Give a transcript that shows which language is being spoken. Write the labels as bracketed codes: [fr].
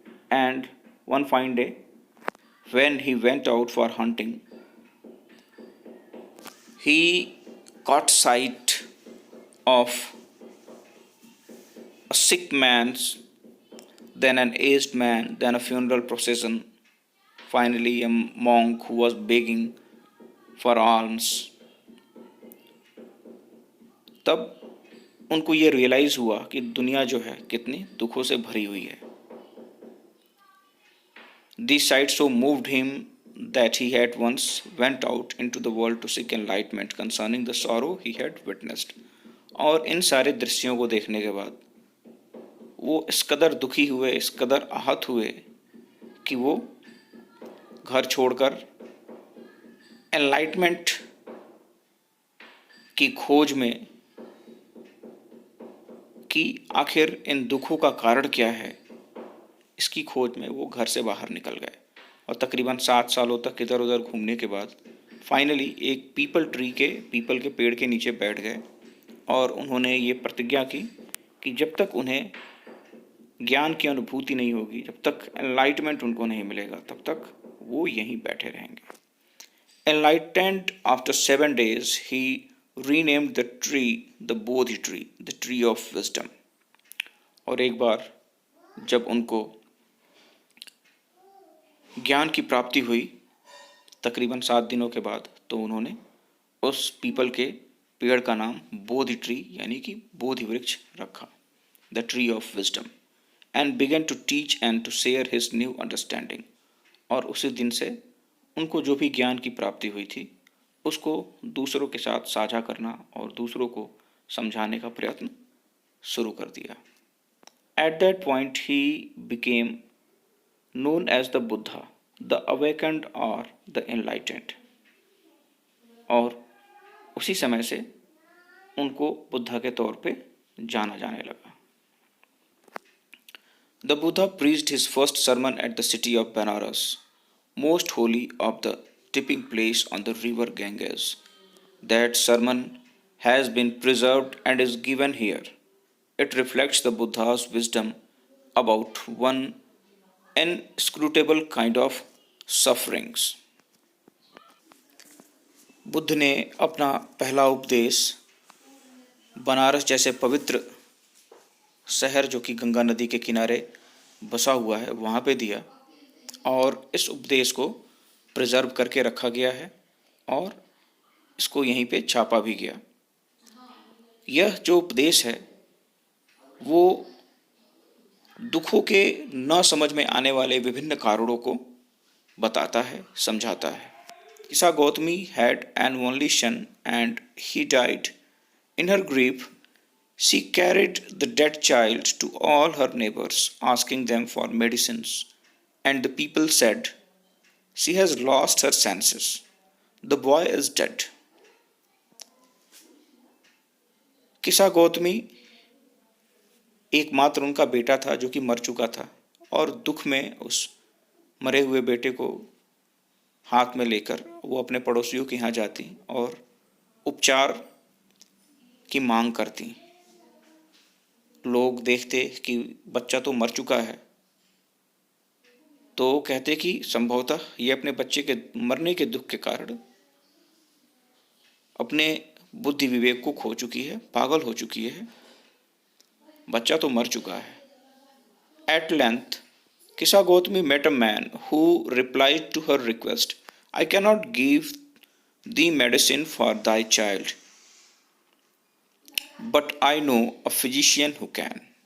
[en] And one fine day, when he went out for hunting, he caught sight of a sick man's, then an aged man, then a funeral procession, finally a monk who was begging for alms. [hi] तब उनको ये realise हुआ कि दुनिया जो है कितनी दुखों से भरी हुई है। [en] These sights so moved him that he at once went out into the world to seek enlightenment concerning the sorrow he had witnessed. [hi] और इन सारे दृश्यों को देखने के बाद वो इस कदर दुखी हुए, इस कदर आहत हुए कि वो घर छोड़कर एनलाइटमेंट की खोज में कि आखिर इन दुखों का कारण क्या है, इसकी खोज में वो घर से बाहर निकल गए और तकरीबन 7 सालों तक इधर उधर घूमने के बाद फाइनली एक पीपल के पेड़ के नीचे बैठ गए और उन्होंने ये प्रतिज्ञा की कि जब तक उन्हें ज्ञान की अनुभूति नहीं होगी, जब तक एनलाइटमेंट उनको नहीं मिलेगा, तब तक वो यहीं बैठे रहेंगे। [en] Enlightened after 7 days, he renamed the tree the Bodhi tree, the tree of wisdom. [hi] और एक बार जब उनको ज्ञान की प्राप्ति हुई तकरीबन 7 दिनों के बाद, तो उन्होंने उस पीपल के पेड़ का नाम बोधि ट्री यानी कि बोधि वृक्ष रखा, [en] The tree of wisdom, and began to teach and to share his new understanding. [hi] और उसी दिन से उनको जो भी ज्ञान की प्राप्ति हुई थी उसको दूसरों के साथ साझा करना और दूसरों को समझाने का प्रयत्न शुरू कर दिया। [en] At that point he became known as the Buddha, the awakened or the enlightened। [hi] और उसी समय से उनको बुद्धा के तौर पे जाना जाने लगा। [en] The Buddha preached his first sermon at the city of Benares, most holy of the tipping place on the river Ganges. That sermon has been preserved and is given here. It reflects the Buddha's wisdom about one inscrutable kind of sufferings। [hi] Buddha ने अपना पहला उपदेश बनारस जैसे पवित्र शहर जो कि गंगा नदी के किनारे बसा हुआ है वहाँ पे दिया, और इस उपदेश को प्रिजर्व करके रखा गया है और इसको यहीं पे छापा भी गया। यह जो उपदेश है वो दुखों के न समझ में आने वाले विभिन्न कारणों को बताता है, समझाता है। [en] Isa Gautami had an only son and he died. In her grief, she carried the dead child to all her neighbors, asking them for medicines. And the people said, "She has lost her senses. The boy is dead." [hi] किसा गौतमी एकमात्र उनका बेटा था जो कि मर चुका था, और दुख में उस मरे हुए बेटे को हाथ में लेकर वो अपने पड़ोसियों के यहाँ जाती और उपचार की मांग करती। लोग देखते कि बच्चा तो मर चुका है, तो कहते कि संभवतः ये अपने बच्चे के मरने के दुख के कारण अपने बुद्धि विवेक को खो चुकी है, पागल हो चुकी है, बच्चा तो मर चुका है। [en] At length, Kisa Gautami met a man who replied to her request, "I cannot give thee medicine for thy child, but I know a physician who can."